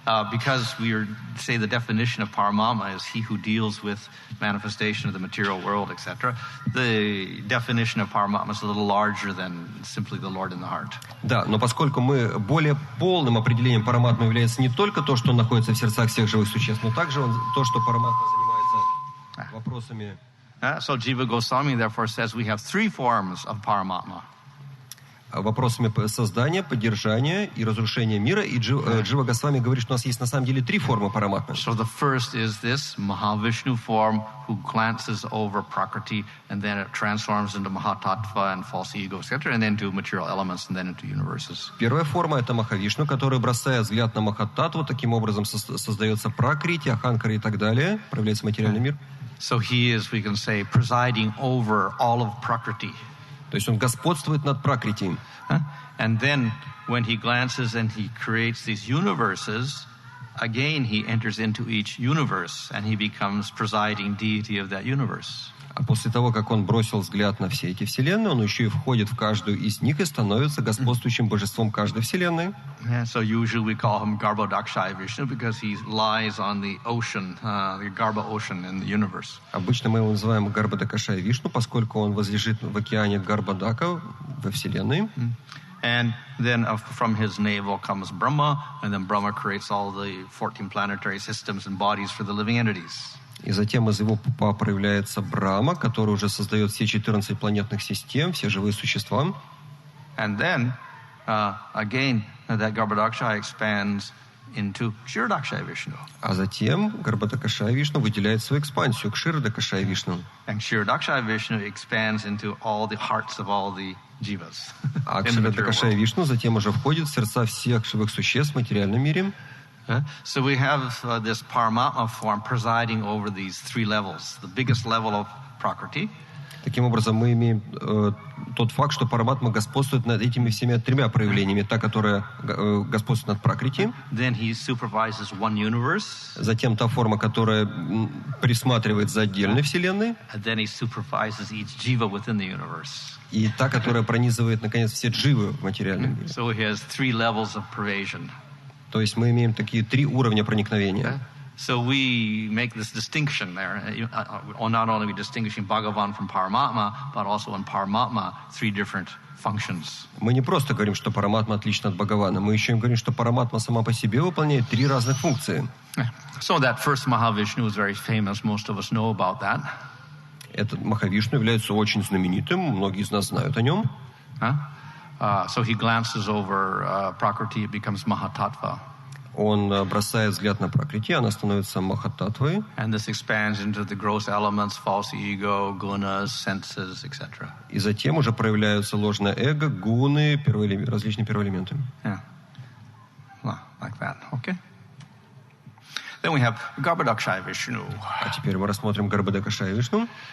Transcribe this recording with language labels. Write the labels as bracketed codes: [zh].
[en] because say the definition of Paramatma is he who deals with manifestation of the material world, etc. The definition of Paramatma is a little larger than simply the Lord in the heart. [ru] Да, но поскольку мы более полным определением Параматмы является не только то, что он находится в сердцах всех живых существ, но также то, что Параматма занимается вопросами. [en] So Jiva Goswami therefore says we have three forms of Paramatma. [ru] Вопросами создания, поддержания и разрушения мира. И Джива Госвами говорит, что у нас есть на самом деле три формы Параматмы. [en] So the first is this Mahavishnu form who glances over Prakriti and then it transforms into Mahatattva and false ego, etc., and then to material elements and then into universes. [ru] Первая форма — это Махавишну, который, бросая взгляд на Махататтву, таким образом создается Пракрити, Аханкара и так далее, проявляется материальный мир. [en] So he is, we can say, presiding over all of Prakriti. [ru] То есть он господствует над Пракрити. [en] And then when he glances and he creates these universes, again he enters into each universe and he becomes presiding deity of that universe. [ru] А после того, как он бросил взгляд на все эти вселенные, он еще и входит в каждую из них и становится господствующим божеством каждой вселенной. [en] So usually we call him Garbhodakshaya Vishnu because he lies on the ocean, the Garbha ocean in the universe. [ru] Обычно мы его называем Гарбхадакашая Вишну, поскольку он возлежит в океане Гарбхадака во вселенной. [en] And then from his navel comes Brahma, and then Brahma creates all the 14 planetary systems and bodies for the living entities. [ru] И затем из его пупа проявляется Брахма, который уже создает все 14 планетных систем, все живые существа. [en] And then, again, that Garbhodakshaya expands into Kshirodakshaya Vishnu. [ru] А затем Гарбхадакашая Вишну выделяет свою экспансию к Kshirodakashaya Вишну. [en] And Kshirodakshaya Vishnu expands into all the hearts of all the jivas. [ru] А Kshirodakashaya Вишну затем уже входит в сердца всех живых существ в материальном мире. [en] So we have this Paramatma form presiding over these three levels. The biggest level of Prakriti. [ru] Таким образом, мы имеем тот факт, что Параматма господствует над этими всеми тремя проявлениями. Та, которая господствует над Пракрити. [en] Then he supervises one universe. [ru] Затем та форма, которая присматривает за отдельной вселенной. [en] And then he supervises each jiva within the universe. [ru] И та, которая пронизывает, наконец, все дживы в материальном мире. [en] So he has three levels of pervasion. [ru] То есть мы имеем такие три уровня проникновения. [en] So we make this distinction there. Not only we distinguishing Bhagavan from Paramatma, but also in Paramatma three different functions. [ru] Мы не просто говорим, что Параматма отлична от Бхагавана, мы еще им говорим, что Параматма сама по себе выполняет три разных функции. [en] So that first Mahavishnu is very famous. Most of us know about that. [ru] Этот Махавишну является очень знаменитым, многие из нас знают о нем. [en] So he glances over Prakriti, it becomes Mahatattva. [ru] Он бросает взгляд на Пракрити, она становится Махататтвой. [en] And this expands into the gross elements, false ego, gunas, senses, etc. [ru] И затем уже проявляются ложное эго, гуны, различные первоэлементы. [en] Yeah. Well, like that, okay? Then we have Garbhodakshaya Vishnu. [ru] А теперь мы рассмотрим Гарбхадакашая Вишну.